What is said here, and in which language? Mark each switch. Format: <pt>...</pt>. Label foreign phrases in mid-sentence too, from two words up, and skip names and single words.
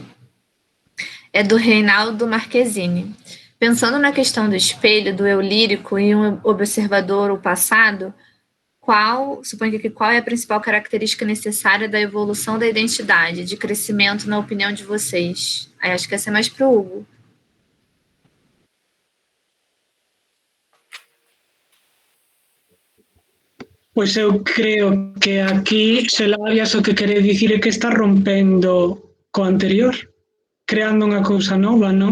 <pt>É do Reinaldo Marquezine. Pensando na questão do espelho, do eu lírico e um observador, o passado, suponho que qual é a principal característica necessária da evolução da identidade, de crescimento, na opinião de vocês? Aí acho que essa é mais para o Hugo.</pt> <gl>Pois eu creo que aquí Sheila Arias o que quere dicir é que está rompendo co anterior, creando unha cousa nova, non?</gl>